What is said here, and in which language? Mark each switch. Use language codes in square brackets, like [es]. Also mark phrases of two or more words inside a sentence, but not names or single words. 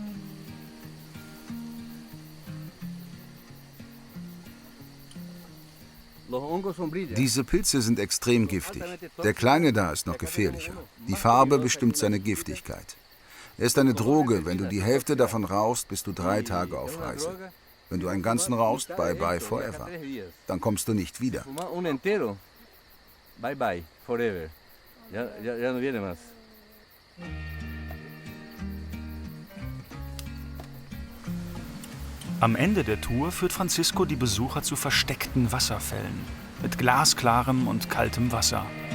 [de] Diese Pilze sind extrem giftig. Der kleine da ist noch gefährlicher. Die Farbe bestimmt seine Giftigkeit. Er ist eine Droge. Wenn du die Hälfte davon rauchst, bist du 3 Tage auf Reise. Wenn du einen ganzen rauchst, [en] bye bye forever. [de] Dann kommst du nicht wieder. [en] Bye bye forever. [es] Ya no viene más. [de] Am Ende der Tour führt Francisco die Besucher zu versteckten Wasserfällen mit glasklarem und kaltem Wasser.